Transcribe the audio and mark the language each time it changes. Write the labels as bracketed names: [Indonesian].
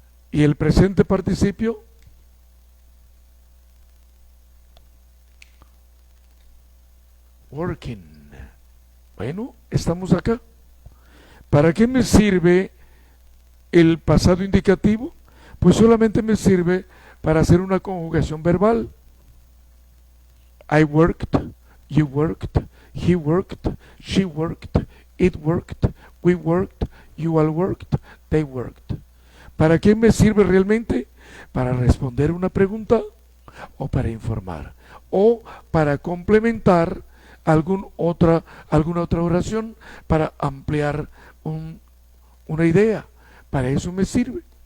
[Spanish] Y el presente participio working. Bueno, estamos acá. ¿Para qué me sirve el pasado indicativo? Pues solamente me sirve para hacer una conjugación verbal. [English] I worked, you worked, he worked, she worked, it worked, we worked, you all worked, they worked. [Spanish] ¿Para qué me sirve realmente? Para responder una pregunta o para informar o para complementar alguna otra oración, para ampliar una idea. Para eso me sirve.